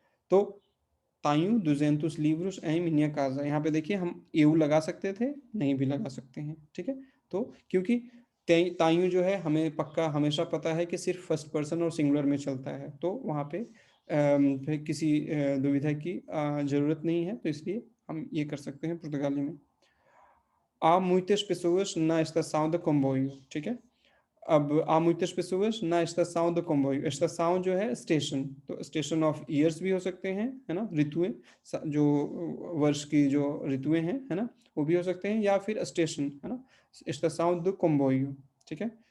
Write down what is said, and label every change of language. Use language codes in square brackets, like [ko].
[hi] तो [pt] तायू 200 livros em minha casa, [hi] यहाँ पे देखिए हम एऊ लगा सकते थे, नहीं भी लगा सकते हैं, ठीक है। तो क्योंकि तायू जो है हमें पक्का हमेशा पता है कि सिर्फ फर्स्ट पर्सन और सिंगुलर में चलता है, तो वहाँ पे फिर किसी दुविधा की जरूरत नहीं है, तो इसलिए हम ये कर सकते हैं पुर्तगाली में। [pt] Há muitas pessoas na estação de comboio, [hi] ठीक है। अब [pt] há muitas pessoas na estação de comboio, [hi] estação जो है स्टेशन, तो स्टेशन ऑफ ईयर्स भी हो सकते हैं, है ना, ऋतुएं, जो वर्ष की जो ऋतुएं हैं, है ना, वो भी हो सकते हैं, या फिर स्टेशन, है ना, [pt] estação de comboio, [hi] ठीक है।